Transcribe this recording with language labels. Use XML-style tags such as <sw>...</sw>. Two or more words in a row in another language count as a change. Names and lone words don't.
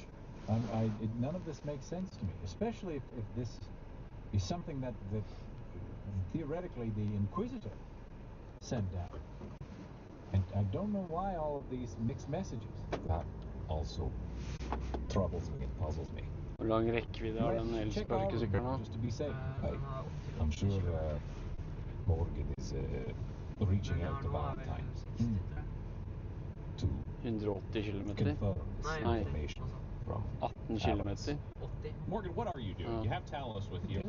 <en>None of this makes sense to me, especially if this is something that theoretically the Inquisitor sent out. And I don't know why all of these mixed messages. That also troubles me and puzzles me.</en> <no>Hvor lang rekkevidde har den elsparkesykkelen nå?</no> <en>Just to be safe. I'm sure Morgan is reaching out to Valentine to 180 km? confirm this information from 18 km? Morgan, what are you doing? You have Talos with you.</en>